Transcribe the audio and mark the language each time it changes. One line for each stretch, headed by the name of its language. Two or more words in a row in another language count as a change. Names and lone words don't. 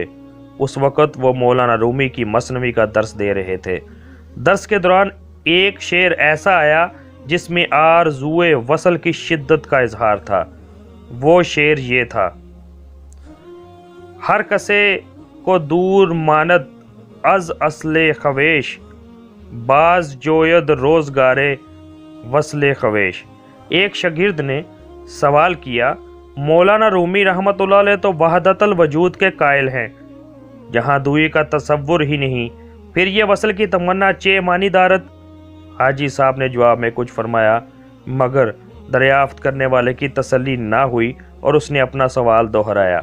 Urdu: اس وقت وہ مولانا رومی کی مثنوی کا درس دے رہے تھے۔ درس کے دوران ایک شعر ایسا آیا جس میں آرزوئے وصل کی شدت کا اظہار تھا۔ وہ شعر یہ تھا:
Persian: ہر کسے کو دور ماند از اصل خویش، باز جوید روزگارے وصل خویش۔
Urdu: ایک شاگرد نے سوال کیا مولانا رومی رحمت اللہ علیہ تو وحدت الوجود کے قائل ہیں، جہاں دوئی کا تصور ہی نہیں، پھر یہ وصل کی تمنا
Persian: چے مانی دارت؟
Urdu: حاجی صاحب نے جواب میں کچھ فرمایا مگر دریافت کرنے والے کی تسلی نہ ہوئی اور اس نے اپنا سوال دہرایا۔